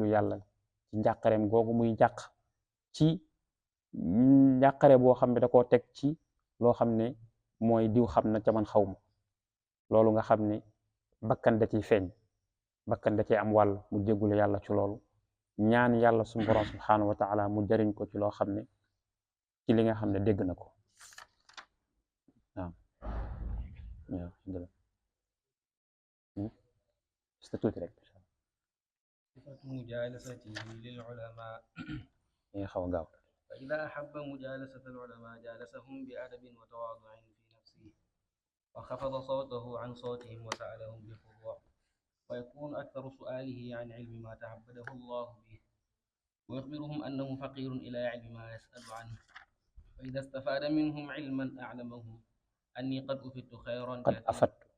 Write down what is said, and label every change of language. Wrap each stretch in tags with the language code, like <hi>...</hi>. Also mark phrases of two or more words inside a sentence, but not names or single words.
<wo>yàlla ci njàqareem googu muy njàq ci njàqare boo xam ne da koo teg ci loo xam ne mooy diw xam na ca man xaw ma loolu nga xam ne bakkan da ciy feeñ bakkan da ciy am wàll mu jéggalu yàlla ci loolu ñaan yàlla suñu borom</wo> <ar>سبحانه وتعالى</ar> <wo>mu jariñ ko ci loo xam ne ci li nga xam ne dégg na ko tuuti rek</wo> <ar>صفة مجالسته للعلماء</ar> <wo>xaw a gaaw</wo> <ar>فإذا أحب مجالسة العلماء جالسهم بأدب وتواضع في نفسه وخفض صوته عن صوتهم وسألهم بخضوع ويكون أكثر سؤاله عن علم ما تعبده الله به ويخبرهم أنه فقير إلى علم ما يسأل عنه فإذا استفاد منهم علما أعلمهم أني قد أفدت خيرا كثيرا</ar>